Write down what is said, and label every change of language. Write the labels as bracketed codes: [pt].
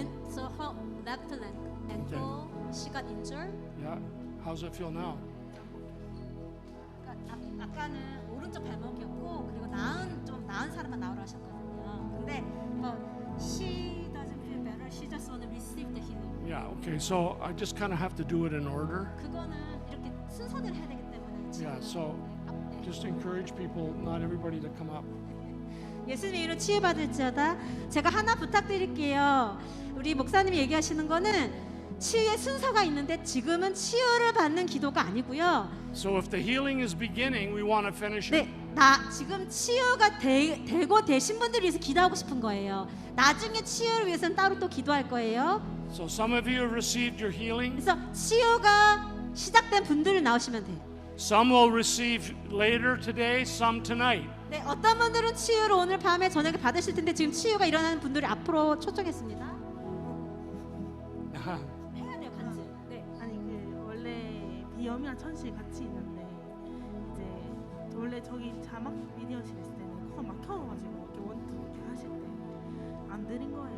[en] so her left leg ankle she got injured. Yeah. How's it feel now? [ko] 아까는 오른쪽 발목이었고 그리고 좀 나은 사람만 나오라 하셨거든요. [en] 근데 she doesn't feel better. She just want to receive the healing. Yeah, okay. So I just kind of have to do it in order. [ko] 그거는 이렇게 순서대로 해야 되기 때문에 지금. [en] Yeah, so [ko] 네. [en] just encourage people, not everybody to come up. [ko] 예수님의 이름으로 치유받을지어다. 제가 하나 부탁드릴게요. 우리 목사님이 얘기하시는 거는 치유의 순서가 있는데 지금은 치유를 받는 기도가 아니고요. [en] So if the healing is beginning, we want to finish it. [ko] 네, 지금 치유가 되고 되신 분들을 위해서 기도하고 싶은 거예요. 나중에 치유를 위해서는 따로 또 기도할 거예요. [en] So some of you have received your healing. [ko] 그래서 치유가 시작된 분들을 나오시면 돼요. [en] Some will receive later today, some tonight. [ko] 네, 어떤 분들은 치유를 오늘 밤에 저녁에 받으실 텐데 지금 치유가 일어나는 분들이 앞으로 초청했습니다. 해야 돼요, 간증. 네. 아니 그 원래 비염이랑 천식 같이 있는데 이제 원래 저기 자막 미디어실 있을 때는 코 막혀가지고 이렇게 원투 이렇게 하실 때 안 들린 거예요.